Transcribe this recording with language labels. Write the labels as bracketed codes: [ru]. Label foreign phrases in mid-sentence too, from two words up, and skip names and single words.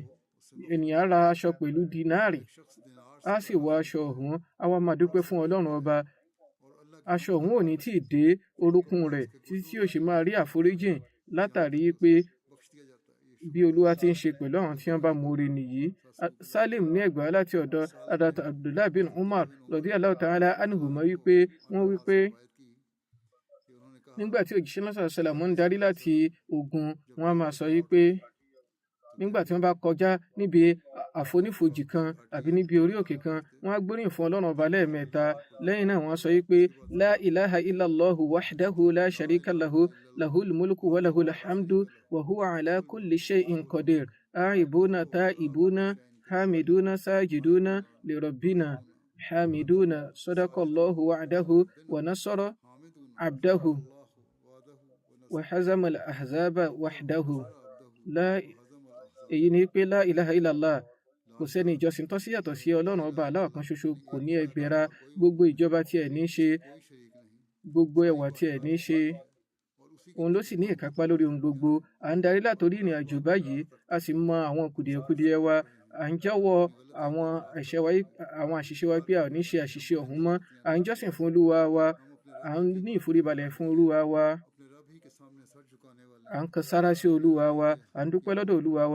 [yo] Ènìyàn á ra aṣọ pẹ̀lú dínárì, á sì wọ aṣọ ọ̀hún, á wá máa dúpẹ́ fún Ọlọ́run ọba. Aṣọ ọ̀hún ò ní tí ì dé orúnkún rẹ̀ títí tí ó ṣe máa rí àforíjìn, látàrí pé bí Olúwa ti ń ṣe pẹ̀lú àwọn tí wọ́n bá moore nìyí. Salim ní ẹgbàá láti ọ̀dọ̀ Hadrat Abdullah bin Umar [ar] رضي الله تعالى عنهما [yo] wípé wọ́n wípé nígbà tí òjíṣẹ́ náà sallam ń darí láti ogun, wọ́n á máa sọ wípé nígbà tí wọ́n bá kọjá níbi àfonífojì kan àbí níbi orí òkè kan, wọ́n á gbóríyìn fún Ọlọ́run ọba lẹ́ẹ̀mẹ́ta. [ar] Lẹ́yìn náà wọ́n á sọ wípé لا إله إلا الله وحده لا شريك له له الملك وله الحمد وهو على كل شيء قدير. آيبون تائبون حامدون ساجدون لربنا حامدون صدق الله وعده ونصر عبده وهزم الأحزاب وحده. [yo] Èyí ni pé [ar] لا إله إلا الله, [yo] kò sẹ́ni ìjọsìn tọ́ sí yàtọ̀ sí Ọlọ́run ọba Allah kan ṣoṣo, kò ní ẹgbẹ̀ra, gbogbo ìjọba tí ẹ̀ ní ṣe, gbogbo ẹwà tí ẹ̀ ní ṣe, òun ló sì ní ìkápá lórí ohun gbogbo. À ń darí látorí ìrìn àjò báyìí, a sì mọ àwọn kùdìẹ̀kudiẹ wa, à ń jẹ́wọ́ àwọn àṣìṣe wa pé a ò ní ṣe àṣìṣe ọ̀hún mọ́, à ń jọ́sìn fún Olúwa wa, à ń ní ìforíbalẹ̀ fún Olúwa wa, à ń kan sára sí Olúwa wa, à ń dúpẹ́ lọ́dọ̀ Olúwa wa.